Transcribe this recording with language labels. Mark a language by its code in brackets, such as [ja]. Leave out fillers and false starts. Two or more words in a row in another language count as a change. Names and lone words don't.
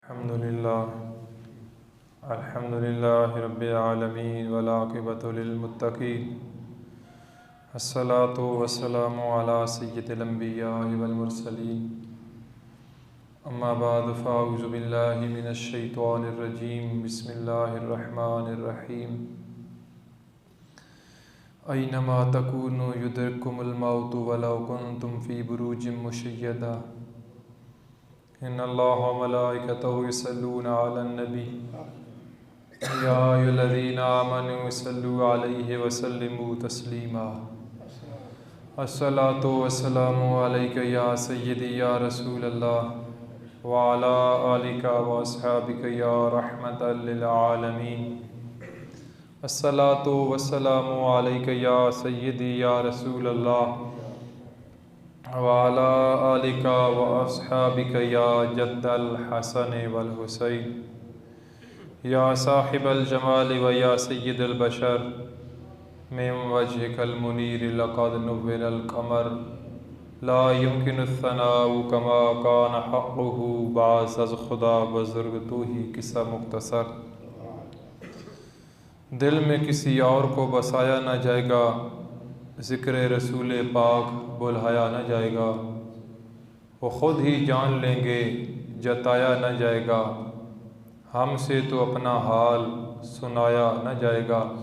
[ar] الحمد لله رب العالمين والعاقبة للمتقين الصلاة والسلام على سيد الأنبياء والمرسلين أما بعد فأعوذ بالله من الشيطان الرجيم بسم الله الرحمن الرحيم أينما تكونوا يدرككم الموت ولو كنتم في بروج مشيدة إن الله وملائكته يصلون على النبي يا أيها الذين آمنوا صلوا عليه وسلموا تسليما الصلاة والسلام عليك يا سيدي يا رسول الله وعلى آلك وأصحابك يا رحمة للعالمين الصلاة والسلام عليك يا سيدي يا رسول الله وعلى آلك وأصحابك يا جد الحسن والحسين يا صاحب الجمال ويا سيد البشر من وجهك المنير لقد نور القمر لا يمكن الثناء كما كان حقه [fa] بعد از خدا بزرگ تو ہی قصه مختصر. [ur] دل میں کسی اور کو بسایا نہ جائے گا، ذکر رسول پاک بلایا نہ جائے گا، وہ خود ہی جان لیں گے جتایا نہ جائے گا، ہم سے تو اپنا حال سنایا نہ جائے گا.